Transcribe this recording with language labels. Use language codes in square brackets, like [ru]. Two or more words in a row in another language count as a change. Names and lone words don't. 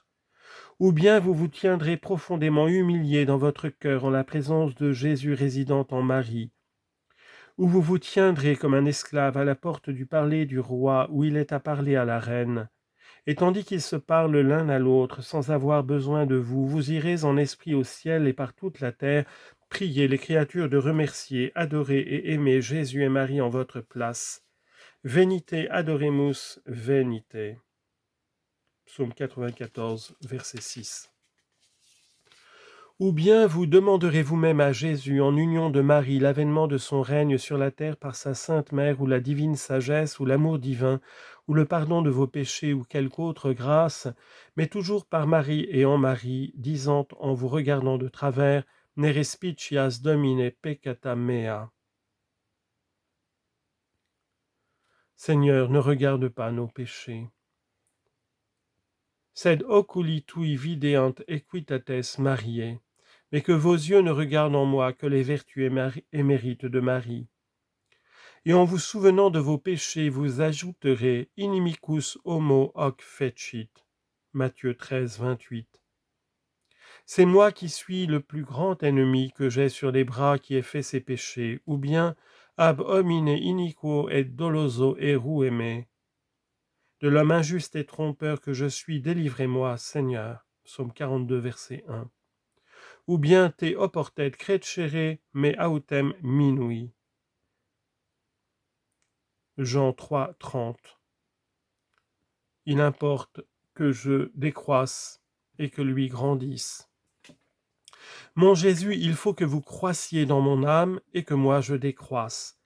[fr] Ou bien vous vous tiendrez profondément humilié dans votre cœur en la présence de Jésus résidant en Marie, ou vous vous tiendrez comme un esclave à la porte du palais du roi où il est à parler à la reine, et tandis qu'ils se parlent l'un à l'autre sans avoir besoin de vous, vous irez en esprit au ciel et par toute la terre, prier les créatures de remercier, adorer et aimer Jésus et Marie en votre place. [la] Venite adoremus, venite. [fr] Psaume 94, verset 6. Ou bien vous demanderez vous-même à Jésus, en union de Marie, l'avènement de son règne sur la terre par sa sainte mère, ou la divine sagesse, ou l'amour divin, ou le pardon de vos péchés, ou quelque autre grâce, mais toujours par Marie et en Marie, disant en vous regardant de travers, [la] Ne respicias Domine peccata mea. [fr] Seigneur, ne regarde pas nos péchés. [la] Sed oculi tui videant equitates Mariae. [fr] Mais que vos yeux ne regardent en moi que les vertus et mérites de Marie. Et en vous souvenant de vos péchés, vous ajouterez [la] Inimicus homo hoc fecit. [fr] Matthieu 13, 28. C'est moi qui suis le plus grand ennemi que j'ai sur les bras qui ai fait ces péchés, ou bien [la] ab homine iniquo et doloso erueme. [fr] De l'homme injuste et trompeur que je suis, délivrez-moi, Seigneur. Psaume 42, verset 1. Ou bien [la] te oportet crecere me autem minui. [fr] Jean 3, 30. Il importe que je décroisse et que lui grandisse. Mon Jésus, il faut que vous croissiez dans mon âme et que moi je décroisse.